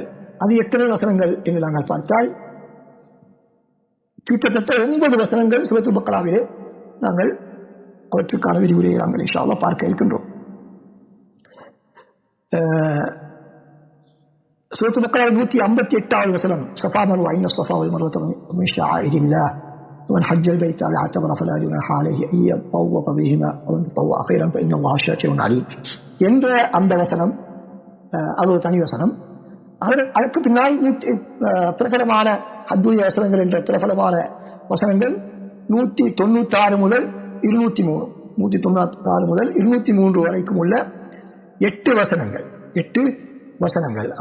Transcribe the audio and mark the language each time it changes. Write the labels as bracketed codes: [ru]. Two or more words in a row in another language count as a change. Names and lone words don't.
[ta] அது எத்தனை வசனங்கள் என்று நாங்கள் பார்த்தால் கிட்டத்தட்ட 9 வசனங்கள் சூரத்துல் பக்கராவிலே நாங்கள் அவற்றுக்கான விரிவுரையை நாங்கள் [ar] إن شاء الله [ta] பார்க்க இருக்கின்றோம். சூரத்துல் பக்கரா 158வது வசனம், ஸஃபா மர்வா [ar] إن الصفا والمروة من شعائر الله ومن حج البيت أو اعتمر فلا جناح عليه أن يطوف بهما ومن تطوع خيرا فإن الله شاكر عليم [ta] என்ற அந்த வசனம் அது ஒரு தனி வசனம். அதற்கு பின்னால் பிரபலமான ஹஜ்ஜுடைய வசனங்கள் என்ற பிரபலமான வசனங்கள் 196 முதல் 203, 196 முதல் 203 வரைக்கும் உள்ள 8 வசனங்கள்.